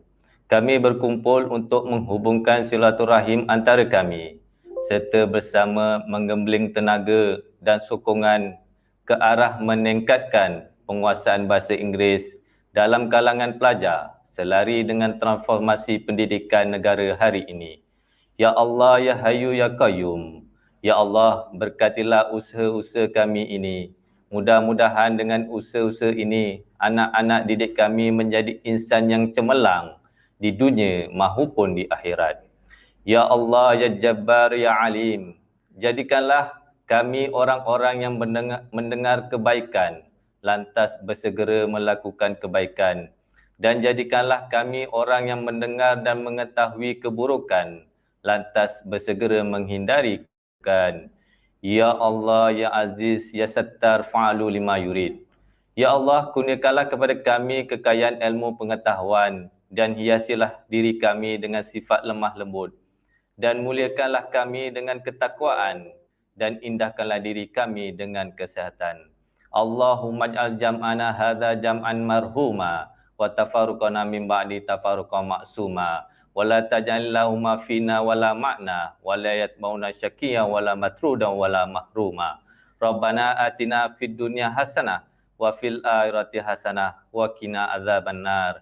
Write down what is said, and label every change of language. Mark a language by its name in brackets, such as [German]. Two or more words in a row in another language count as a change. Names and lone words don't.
[Malay] Kami berkumpul untuk menghubungkan silaturahim antara kami, serta bersama menggembling tenaga dan sokongan ke arah meningkatkan penguasaan bahasa Inggeris dalam kalangan pelajar selari dengan transformasi pendidikan negara hari ini. [Arabic] يا الله يا حي يا قيوم. يا الله, [Malay] berkatilah usaha-usaha kami ini. Mudah-mudahan dengan usaha-usaha ini, anak-anak didik kami menjadi insan yang cemerlang di dunia maupun di akhirat. [Arabic] يا الله يا جبار يا عليم. [Malay] Jadikanlah kami orang-orang yang mendengar kebaikan, lantas bersegera melakukan kebaikan. Dan jadikanlah kami orang yang mendengar dan mengetahui keburukan, lantas bersegera menghindari keburukan. [Arabic] يا الله يا عزيز يا ستار فعال لما يريد. يا الله, [Malay] kurniakanlah kepada kami kekayaan ilmu pengetahuan dan hiasilah diri kami dengan sifat lemah lembut. Dan muliakanlah kami dengan ketakwaan dan indahkanlah diri kami dengan kesihatan. [Arabic] اللهم اجعل جمعنا هذا جمعا مرحوما وتفرقنا من بعده تفرقا معصوما ولا تجعل لهما فينا ولا معنا ولا يتبعونا شقيا ولا مطرودا ولا محروما. ربنا آتنا في الدنيا حسنة وفي الآخرة حسنة وقنا عذاب النار.